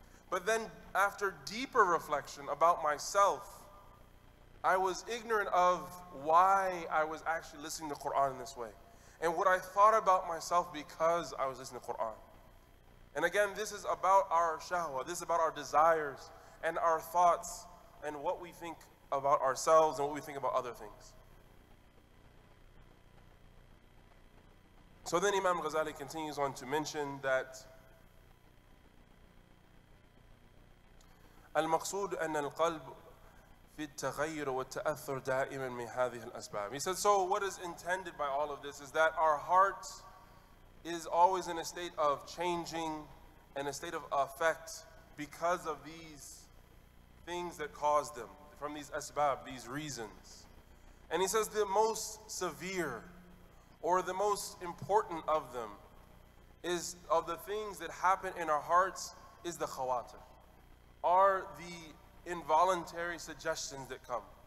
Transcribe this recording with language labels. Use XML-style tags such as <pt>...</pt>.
<en>But then after deeper reflection about myself, I was ignorant of why I was actually listening to Quran in this way, and what I thought about myself because I was listening to Quran. And again, this is about our shahwa, this is about our desires and our thoughts and what we think about ourselves and what we think about other things. So then Imam Ghazali continues on to mention that</en> <ar>المقصود أن القلب في التغير والتأثر دائما من هذه الأسباب.</ar> <en>He said, so what is intended by all of this is that our heart is always in a state of changing and a state of effect because of these things that cause them, from these asbab, these reasons. And he says the most severe or the most important of them is, of the things that happen in our hearts, is the khawatir, are the involuntary suggestions that come.</en>